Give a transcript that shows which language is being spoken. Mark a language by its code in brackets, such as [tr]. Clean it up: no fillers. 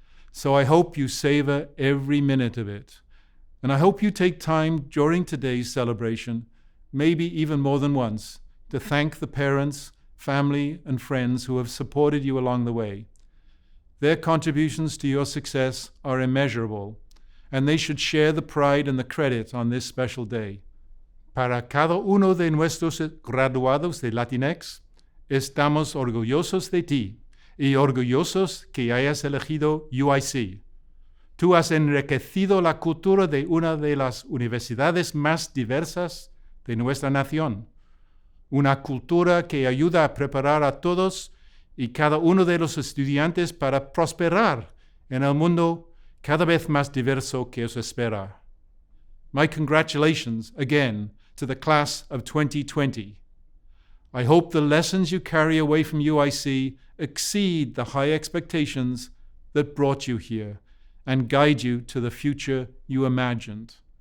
[en] So I hope you savor every minute of it. And I hope you take time during today's celebration maybe even more than once, to thank the parents, family, and friends who have supported you along the way. Their contributions to your success are immeasurable, and they should share the pride and the credit on this special day. [es] Para cada uno de nuestros graduados de Latinx, estamos orgullosos de ti y orgullosos que hayas elegido UIC. Tú has enriquecido la cultura de una de las universidades más diversas de nuestra nación, una cultura que ayuda a preparar a todos y cada uno de los estudiantes para prosperar en el mundo cada vez más diverso que os espera. [en] My congratulations again to the class of 2020. I hope the lessons you carry away from UIC exceed the high expectations that brought you here and guide you to the future you imagined.